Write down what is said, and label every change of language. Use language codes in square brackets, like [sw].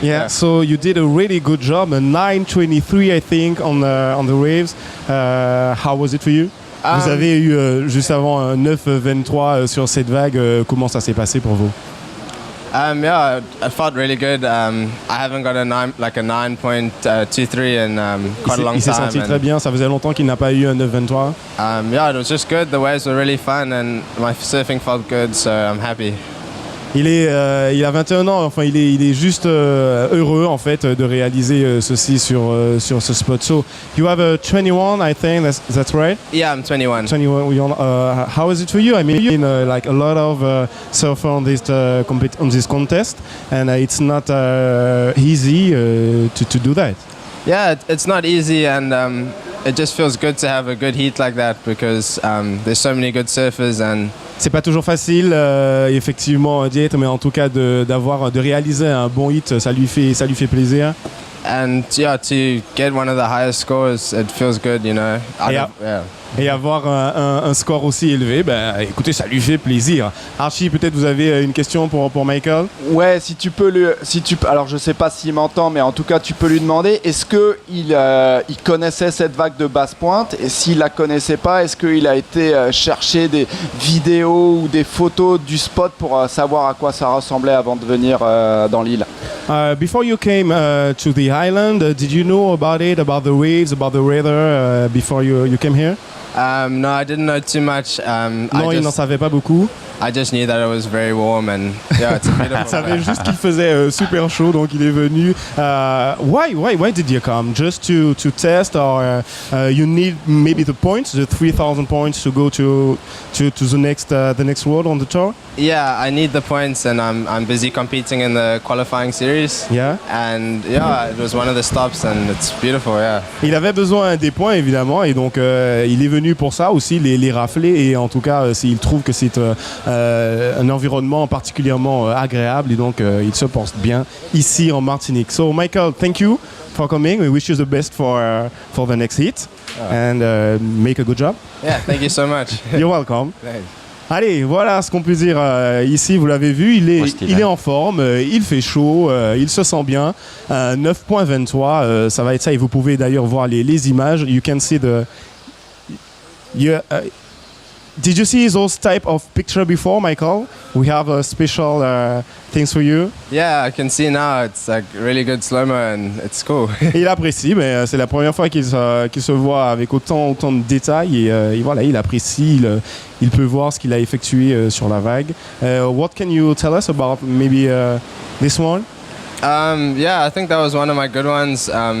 [en] Yeah, so you did a really good job, a 9.23 I think on the waves. How was it for you? [fr] Vous avez eu juste avant un 9.23 sur cette vague. Comment ça s'est passé pour vous? [en] Yeah, I felt really good. I haven't got a 9.23 in quite a long time. [fr] Il s'est senti très bien. Ça faisait longtemps qu'il n'a pas eu un 9.23. [en] Yeah, it was just good. The waves were really fun and my surfing felt good, so I'm happy. [fr] Il a 21 ans, enfin il est juste heureux en fait de réaliser ceci sur ce spot. [en] So you have a 21, I think that's right. Yeah, I'm 21. 21. How is it for you? I mean, like a lot of surfer on this contest, and it's not easy to do that. Yeah, it's not easy, and it just feels good to have a good heat like that because there's so many good surfers and. [fr] C'est pas toujours facile, effectivement, Diet, mais en tout cas de réaliser un bon hit, ça lui fait plaisir. [en] And yeah, to get one of the highest scores, it feels good, you know. [fr] Et avoir un score aussi élevé, écoutez, ça lui fait plaisir. Archie, peut-être vous avez une question pour Michael? Ouais, alors je sais pas s'il m'entend, mais en tout cas tu peux lui demander, est-ce qu'il connaissait cette vague de basse pointe, et s'il la connaissait pas, est-ce qu'il a été chercher des vidéos ou des photos du spot pour savoir à quoi ça ressemblait avant de venir dans l'île? [en] Before you came to the island, did you know about it, about the waves, about the weather before you came here? No, I didn't know too much. [fr] Non, il n'en savait pas beaucoup. [en] I just knew that it was very warm and yeah, it's a beautiful. [fr] Il savait juste qu'il faisait super chaud, donc il est venu. [en] Why did you come? Just to test, or you need maybe the points, the 3,000 points to go to the next world on the tour? Yeah, I need the points, and I'm busy competing in the qualifying series. Yeah. And yeah, it was one of the stops, and it's beautiful. Yeah. [fr] Il avait besoin des points évidemment, et donc il est venu pour ça aussi, les rafler, et en tout cas il trouve que c'est un environnement particulièrement agréable, et donc il se porte bien ici en Martinique. [en] So Michael, thank you for coming. We wish you the best for the next heat, and make a good job. Yeah, thank you so much. You're welcome. Thanks. [fr] Allez, voilà ce qu'on peut dire ici. Vous l'avez vu, il est en forme, il fait chaud, il se sent bien. 9.23, ça va être ça. Et vous pouvez d'ailleurs voir les images. [en] You can see the... Did you see those type of picture before, Michael? We have a special things for you. Yeah, I can see now. It's like really good slow-mo and it's cool. [fr] Il apprécie, mais c'est la première fois qu'il se voit avec autant de détails et voilà, il apprécie, il peut voir ce qu'il a effectué sur la vague. [en] What can you tell us about maybe this one? Yeah, I think that was one of my good ones.